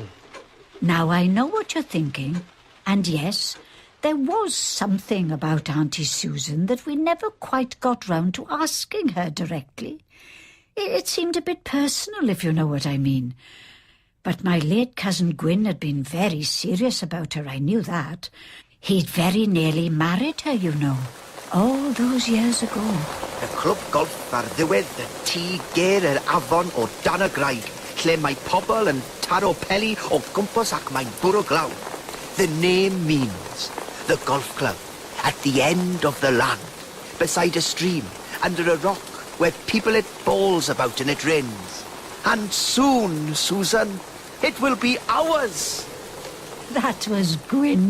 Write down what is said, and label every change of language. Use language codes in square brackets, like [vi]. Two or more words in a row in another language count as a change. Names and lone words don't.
[en] Now, I know what you're thinking, and yes, there was something about Auntie Susan that we never quite got round to asking her directly. It seemed a bit personal, if you know what I mean. But my late cousin Gwyn had been very serious about her, I knew that. He'd very nearly married her, you know, all those years ago. [cy] Y clwb golf ar ddiwedd y tŷ ger yr afon o dan y graig, lle mae pobl yn taro peli o gwmpas ac mae'n bwrw glaw. [en] The name means the golf club at the end of the land, beside a stream, under a rock, where people hit balls about and it rains. And soon, Susan, it will be ours. That was Gwyn.